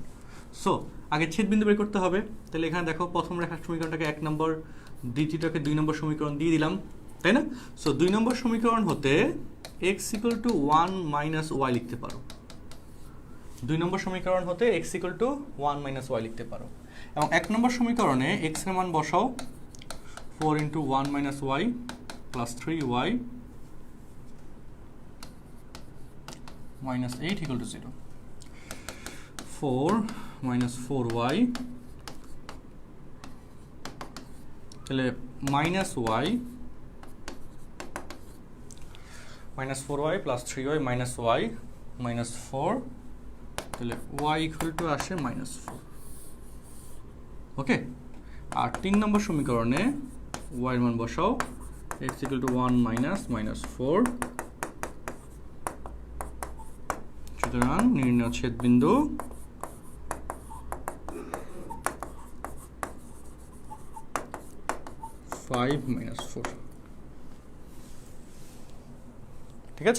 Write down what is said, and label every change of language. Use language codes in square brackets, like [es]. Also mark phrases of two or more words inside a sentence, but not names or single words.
[bn] সো আগে ছেদবিন্দু বের করতে হবে, তাহলে এখানে দেখো প্রথম রেখার সমীকরণটাকে 1 নম্বর, দ্বিতীয়টাকে 2 নম্বর সমীকরণ দিয়ে দিলাম, তাই না? সো 2 নম্বর সমীকরণ হতে x = 1 - y লিখতে পারো। 2 নম্বর সমীকরণ হতে x = 1 - y লিখতে পারো। এবং 1 নম্বর সমীকরণে x এর মান বসাও 4 × 1 - y + 3y - 8 = 0। 4 - 4y তাহলে -y -4y + 3y - y -4, তাহলে y = আসে -4। ওকে, আর 3 নম্বর সমীকরণে y এর মান বসাও x = 1 - -4। সুতরাং নির্ণয় ছেদবিন্দু -5 - 4, ঠিক আছে?